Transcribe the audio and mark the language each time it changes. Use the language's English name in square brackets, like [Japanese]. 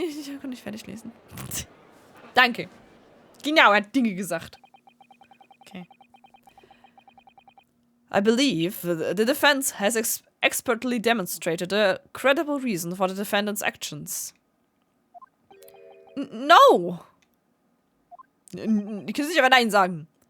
[German] Ich kann nicht fertig lesen. Danke. Genau, er hat Dinge gesagt. Okay. [English] I believe the defense has expertly demonstrated a credible reason for the defendant's actions. No! [German] Ich kann nicht aber Nein sagen.